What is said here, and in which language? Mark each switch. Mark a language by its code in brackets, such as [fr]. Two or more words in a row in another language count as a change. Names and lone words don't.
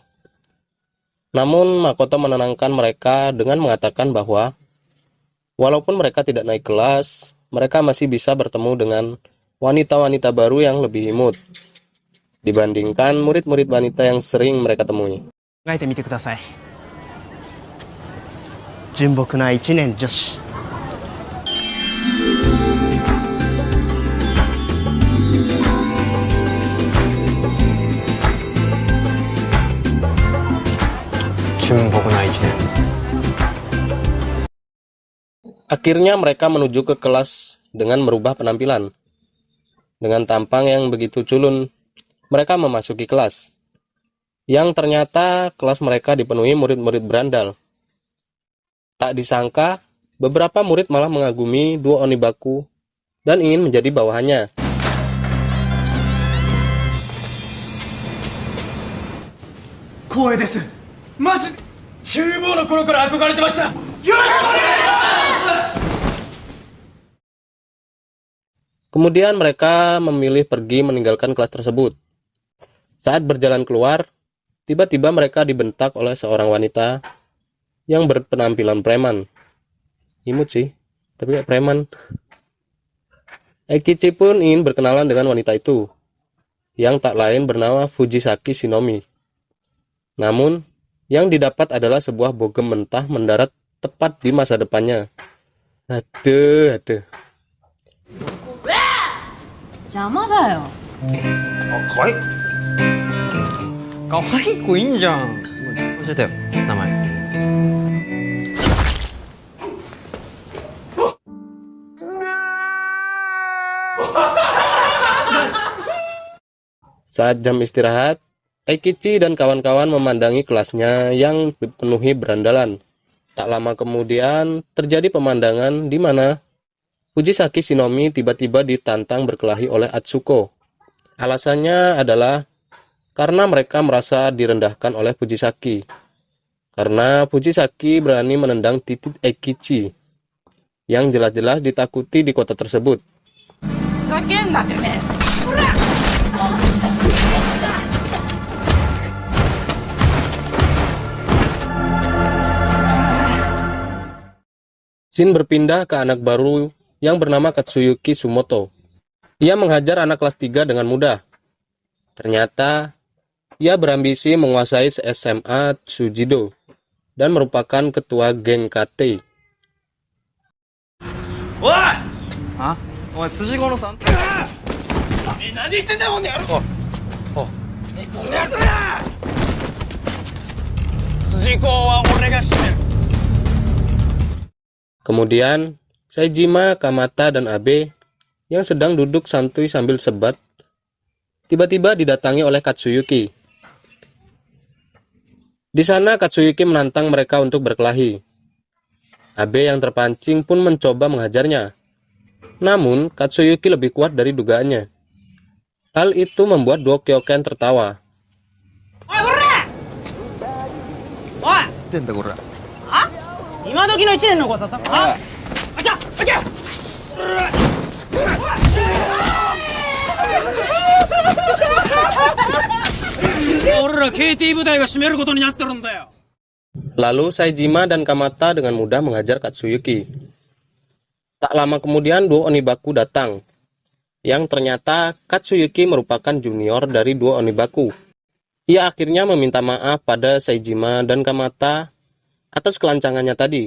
[id] Namun Makoto menenangkan mereka dengan mengatakan bahwa walaupun mereka tidak naik kelas, mereka masih bisa bertemu dengan wanita-wanita baru yang lebih imut dibandingkan murid-murid wanita yang sering mereka temui. [ja] 考えてみてください。純朴な一年女子。純朴な一年。 [id] Akhirnya mereka menuju ke kelas dengan merubah penampilan. Dengan tampang yang begitu culun, mereka memasuki kelas. Yang ternyata kelas mereka dipenuhi murid-murid berandal. Tak disangka, beberapa murid malah mengagumi duo Onibaku dan ingin menjadi bawahannya. [ja] 光栄です。マジで厨房の頃から憧れてました。よろしくお願いします。 [id] Kemudian mereka memilih pergi meninggalkan kelas tersebut. Saat berjalan keluar, tiba-tiba mereka dibentak oleh seorang wanita yang berpenampilan preman. Imut sih, tapi kayak preman. Eikichi pun ingin berkenalan dengan wanita itu, yang tak lain bernama Fujisaki Shinomi. Namun, yang didapat adalah sebuah bogem mentah mendarat tepat di masa depannya. Aduh. [ja] 邪魔だよ。あ、かわいい。かわいい子いいんじゃん。教えてよ、名前。 [id] Saat jam istirahat, Eikichi dan kawan-kawan memandangi kelasnya yang dipenuhi berandalan. Tak lama kemudian, terjadi pemandangan di mana Fujisaki Shinomi tiba-tiba ditantang berkelahi oleh Atsuko. Alasannya adalah karena mereka merasa direndahkan oleh Fujisaki. Karena Fujisaki berani menendang titik Eikichi, yang jelas-jelas ditakuti di kota tersebut. [ja] ふざけんなてめえ。ほら。 [id] Shin berpindah ke anak baru yang bernama Katsuyuki Sumoto. Ia menghajar anak kelas 3 dengan mudah. Ternyata, ia berambisi menguasai SMA Tsujido dan merupakan ketua geng KT. [ja] おい。あ、おい、辻五郎さん。何してんだよこの野郎。この野郎だ。筋子は俺が締める。 [id] Kemudian, Saejima, Kamata, dan Abe yang sedang duduk santuy sambil sebat, tiba-tiba didatangi oleh Katsuyuki. Di sana Katsuyuki menantang mereka untuk berkelahi. Abe yang terpancing pun mencoba menghajarnya. Namun, Katsuyuki lebih kuat dari dugaannya. Hal itu membuat duo Kyoken tertawa. [ja] おいこら。おい。ってんだこれ。あ？今時の一年の子ささ。あ？あちゃあちゃ。俺ら KT 部隊が締めることになってるんだよ。 [id] Lalu Saejima dan Kamata dengan mudah menghajar Katsuyuki. Tak lama kemudian duo Onibaku datang, yang ternyata Katsuyuki merupakan junior dari duo Onibaku. Ia akhirnya meminta maaf pada Saejima dan Kamata atas kelancangannya tadi.